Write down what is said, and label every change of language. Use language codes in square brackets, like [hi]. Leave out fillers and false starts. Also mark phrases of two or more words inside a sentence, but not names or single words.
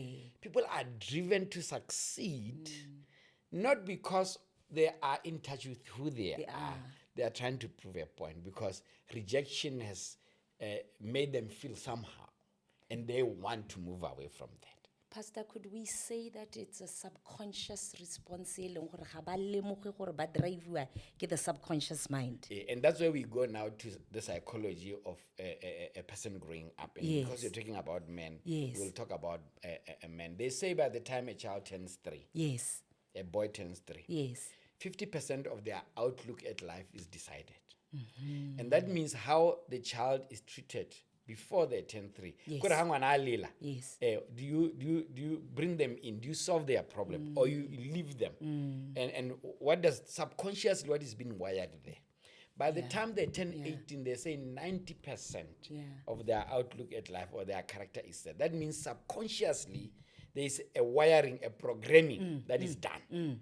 [en] People are driven to succeed, not because they are in touch with who they are. They are trying to prove a point because rejection has made them feel somehow, and they want to move away from that. Pastor, could we say that it's a subconscious response [nso] e leng gore ga ba lemoge gore ba drive-wa ke [en] the subconscious mind? And that's where we go now to the psychology of a person growing up. And because you're talking about men, we'll talk about a man. They say by the time a child turns 3, Yes. a boy turns 3, Yes. 50% of their outlook at life is decided. And that means how the child is treated before they turn 3. Yes. [nso] Kore ha ngwana a lela, [en] Yes. do you bring them in? Do you solve their problem, or you leave them? And what does subconsciously what is being wired there? By the time they turn 18, they say 90% of their outlook at life or their character is set. That means subconsciously there is a wiring, a programming that is done.